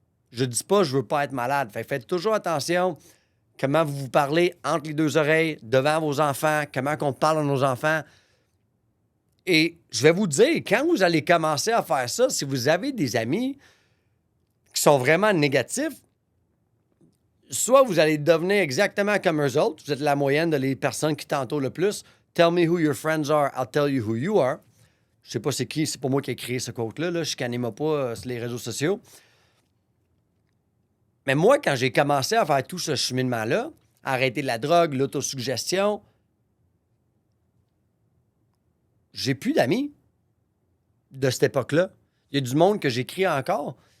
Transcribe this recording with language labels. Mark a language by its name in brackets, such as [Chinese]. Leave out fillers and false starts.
[French] Je dis pas je veux pas être malade. Fait que faites toujours attention comment vous parlez entre les deux oreilles, devant vos enfants, comment on parle à nos enfants. Et je vais vous dire, quand vous allez commencer à faire ça, si vous avez des amis qui sont vraiment négatifs, soit vous allez devenir exactement comme eux autres. Vous êtes la moyenne de les personnes qui t'entourent le plus. [English] Tell me who your friends are, I'll tell you who you are. [French] Je sais pas c'est qui, c'est pas moi qui ai créé ce quote-là. Là. Chicanez-moi pas sur les réseaux sociaux. Mais moi, quand j'ai commencé à faire tout ce cheminement-là, arrêter la drogue, l'autosuggestion, j'ai plus d'amis de cette époque-là. Il y a du monde que j'écris encore.